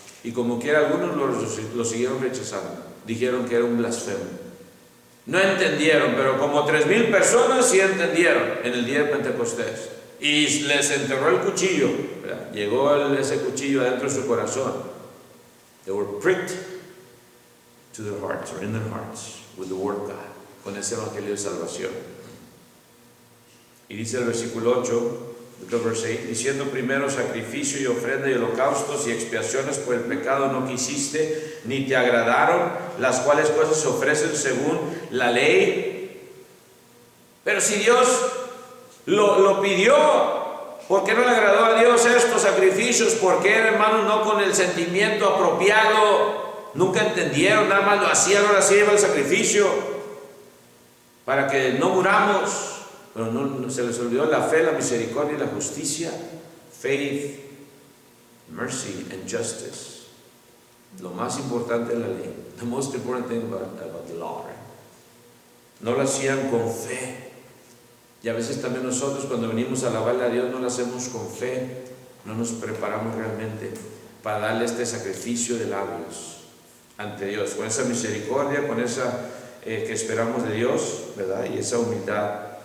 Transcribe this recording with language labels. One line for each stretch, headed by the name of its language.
Spanish: Y como quiera, algunos lo siguieron rechazando. Dijeron que era un blasfemo. No entendieron, pero como 3,000 personas sí entendieron en el día de Pentecostés. Y les enterró el cuchillo, ¿verdad? Llegó ese cuchillo adentro de su corazón.
English: They were pricked to their hearts, or in their hearts, with the word of God,
Spanish: con ese evangelio de salvación. Y dice el versículo 8, verse 8, diciendo primero sacrificio y ofrenda y holocaustos y expiaciones por el pecado no quisiste, ni te agradaron, las cuales cosas se ofrecen según la ley. Pero si Dios lo pidió, ¿por qué no le agradó a Dios estos sacrificios? ¿Por qué, hermanos, no con el sentimiento apropiado? Nunca entendieron, nada más lo hacían, ahora sí lleva el sacrificio para que no muramos. Pero no se les olvidó la fe, la misericordia y la justicia.
English: Faith, mercy and justice.
Spanish: Lo más importante de la ley.
English: The most important thing about the law, right?
Spanish: No lo hacían con fe. Y a veces también nosotros cuando venimos a alabarle a Dios no lo hacemos con fe. No nos preparamos realmente para darle este sacrificio de labios ante Dios. Con esa misericordia, con esa que esperamos de Dios, ¿verdad? Y esa humildad.